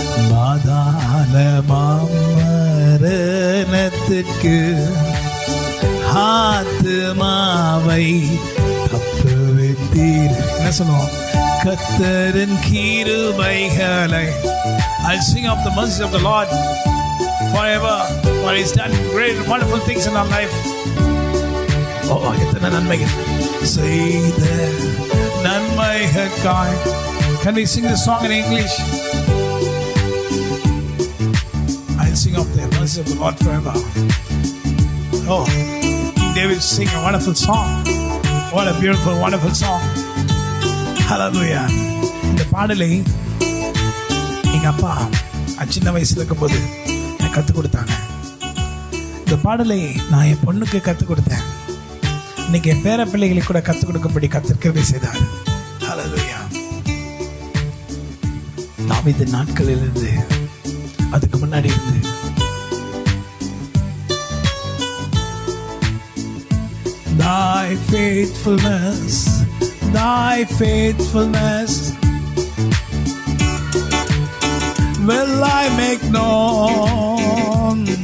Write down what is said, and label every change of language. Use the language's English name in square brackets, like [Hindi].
[Tamil] பாதாளமாம் மரணத்துக்கு ஆத்துமாவை தப்புவித்தீர். என்ன சொல்லுவோம்? கர்த்தரின் கிருபைகளை. [English] I'll sing of the mercies of the Lord forever, for He's done great and wonderful things in our life. [Tamil] Oh, எத்தனை நன்மைகள் செய்த நன்மைகளுக்காய். [English] Can we sing the song in English? I'll sing of the mercies of the Lord forever. Oh, David sing a wonderful song. What a beautiful, wonderful song. Hallelujah. [Tamil] இந்த பாடலை எங்க அப்பா சின்ன வயசுல இருக்கும்போது எனக்கு கற்றுக் கொடுத்தாங்க. இந்த பாடலை நான் என் பொண்ணுக்கு கற்றுக் கொடுத்தேன். இன்னைக்கு என் பேர பிள்ளைகளுக்கு கூட கற்றுக் கொடுக்கும்படி கத்திருக்கவே செய்தார். ஹல்லேலூயா. தாவீது நாட்களில் இருந்து அதுக்கு முன்னாடி இருந்து [English] Thy faithfulness, Thy faithfulness will I make known.